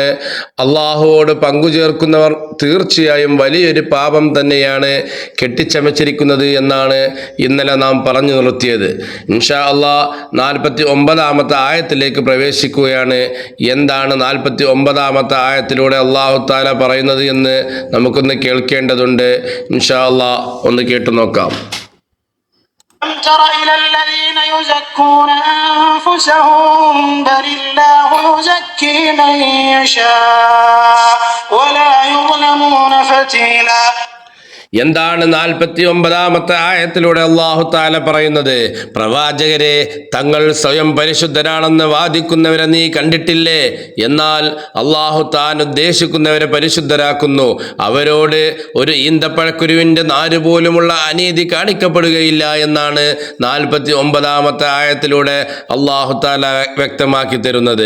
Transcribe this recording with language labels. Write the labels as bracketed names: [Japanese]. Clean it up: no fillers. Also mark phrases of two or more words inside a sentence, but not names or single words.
[Malayalam] അല്ലാഹുവോട് പങ്കുചേർക്കുന്നവർ തീർച്ചയായും വലിയൊരു പാപം തന്നെയാണ് കെട്ടിച്ചമച്ചിരിക്കുന്നത് എന്നാണ് ഇന്നലെ നാം പറഞ്ഞു നിർത്തിയത്. [Arabic] إن شاء الله [Malayalam] 49-ാമത്തെ ആയത്തിലേക്ക് പ്രവേശിക്കുകയാണ്. എന്താണ് 49-ാമത്തെ ആയത്തിലൂടെ [Arabic] الله تعالى [Malayalam] പറയുന്നത് എന്ന് നമുക്കൊന്ന് കേൾക്കേണ്ടതുണ്ട്. [Arabic] إن شاء الله [Malayalam] ഒന്ന് കേട്ടു നോക്കാം. [Arabic] ألم تر إلى الذين يزكون أنفسهم بل الله يزكي من يشاء ولا يظلمون فتيلا. [Malayalam] എന്താണ് 49-ാമത്തെ ആയത്തിലൂടെ [Arabic] الله تعالى [Malayalam] പറയുന്നത്? പ്രവാചകരെ, തങ്ങൾ സ്വയം പരിശുദ്ധരാണെന്ന് വാദിക്കുന്നവരെ നീ കണ്ടിട്ടില്ലേ? എന്നാൽ അല്ലാഹു താൻ ഉദ്ദേശിക്കുന്നവരെ പരിശുദ്ധരാക്കുന്നു. അവരോട് ഒരു ഈന്തപ്പഴക്കുരുവിൻ്റെ നാര് പോലുമുള്ള അനീതി കാണിക്കപ്പെടുകയില്ല എന്നാണ് 49-ാമത്തെ ആയത്തിലൂടെ [Arabic] الله تعالى [Malayalam] വ്യക്തമാക്കി തരുന്നത്.